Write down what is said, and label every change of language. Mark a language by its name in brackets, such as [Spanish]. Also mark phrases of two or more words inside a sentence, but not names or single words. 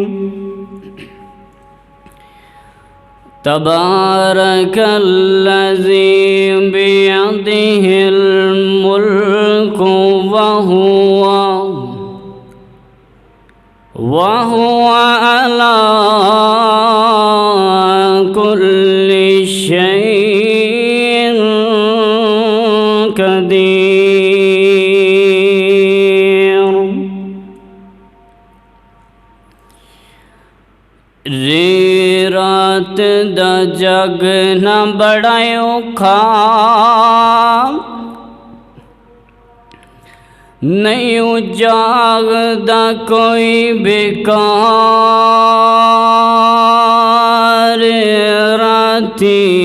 [Arabic] تبارك الذي بيده الملك وهو على كل شيء قدير. [Punjabi] رات دا جگنا بڑا اوکھا، نہیں جاگدا کوئی بیکار راتی،